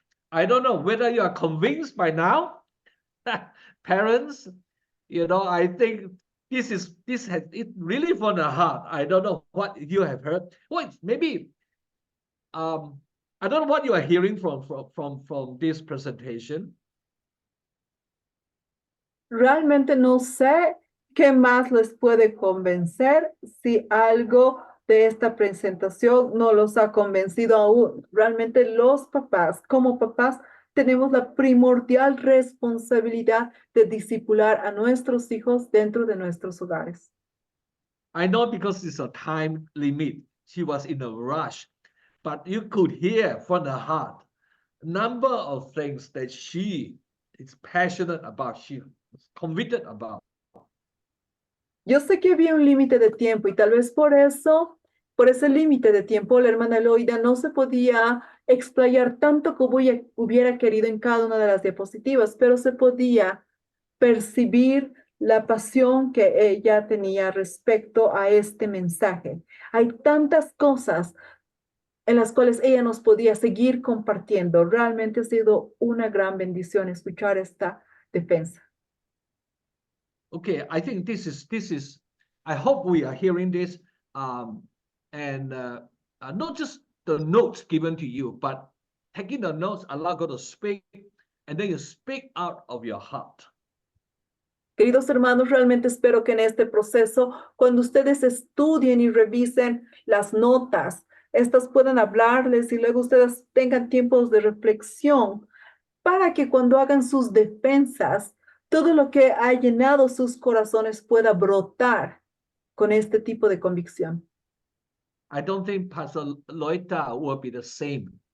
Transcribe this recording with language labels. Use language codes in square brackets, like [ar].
[en] I don't know whether you are convinced by now. Parents, I think this has it really from the heart. I don't know what you have heard. Well, maybe I don't know what you are hearing from this presentation. [es] Realmente no sé qué más les puede convencer si algo de esta presentación no los ha convencido aún. Realmente los papás, como papás, tenemos la primordial responsabilidad de discipular a nuestros hijos dentro de nuestros hogares. [en] I know because it's a time limit. She was in a rush, but you could hear from the heart a number of things that she is passionate about, she is convicted about. [es] Yo sé que había un límite de tiempo y tal vez por eso, por ese límite de tiempo, la hermana Loida no se podía explayar tanto como ella hubiera querido en cada una de las diapositivas, pero se podía percibir la pasión que ella tenía respecto a este mensaje. Hay tantas cosas en las cuales ella nos podía seguir compartiendo. Realmente ha sido una gran bendición escuchar esta defensa. [en] Okay, I think this is I hope we are hearing this and not just the notes given to you, but taking the notes, allow God to speak, and then you speak out of your heart. [es] Queridos hermanos, realmente espero que en este proceso, cuando ustedes estudien y revisen las notas, estas puedan hablarles y luego ustedes tengan tiempos de reflexión para que cuando hagan sus defensas, todo lo que ha llenado sus corazones pueda brotar con este tipo de convicción. [en] I don't think Pastor Loita will be the same.